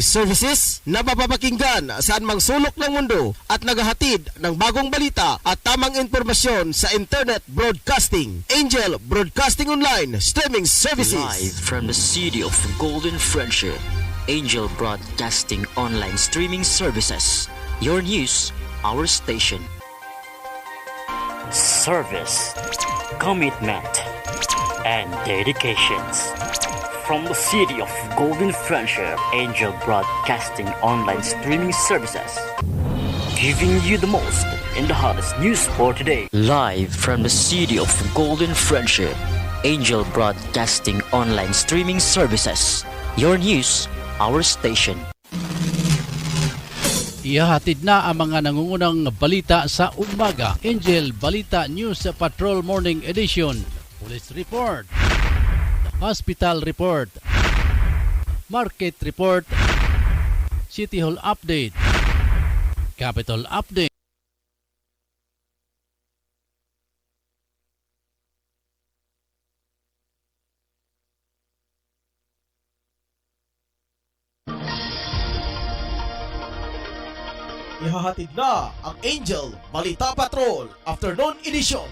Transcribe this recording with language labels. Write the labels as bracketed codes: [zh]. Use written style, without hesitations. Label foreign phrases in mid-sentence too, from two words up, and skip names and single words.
[tl] services na mapapakinggan saan mang sulok ng mundo at naghahatid ng bagong balita at tamang impormasyon sa [en] internet broadcasting. Angel Broadcasting Online streaming services. Live from the city of Golden Friendship, Angel Broadcasting Online streaming services. Your news, our station. Service, commitment, and dedications. From the city of Golden Friendship, Angel Broadcasting Online streaming services, giving you the most in the hottest news for today. Live from the city of Golden Friendship, Angel Broadcasting Online streaming services. Your news, our station. [tl] Ihahatid na ang mga nangungunang balita sa umaga. [en] Angel Balita News Patrol Morning Edition. Police Report, Hospital Report, Market Report, City Hall Update, Capitol Update. [tl] Ihahatid na ang Angel Balita Patrol Afternoon Edition.